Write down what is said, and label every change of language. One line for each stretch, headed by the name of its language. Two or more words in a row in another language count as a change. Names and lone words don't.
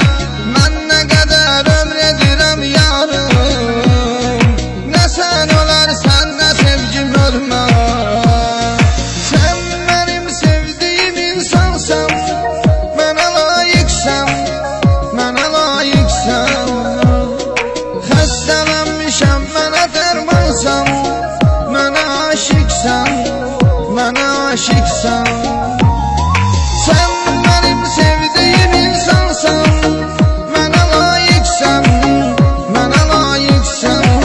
Turkish: Ben ne kadar ömredirem yarım. Ne sen olarsan ne sevgim ölmez. Sen benim sevdiğim insansan. Bana layıksan, bana layıksan.
Azerbaijani: Xəstələnmişəm, mənə dərmansan. Mənə aşiqsən, mənə aşiqsən. Sən mənim sevdiyim insansan. Mənə layiqsən, mənə layiqsən.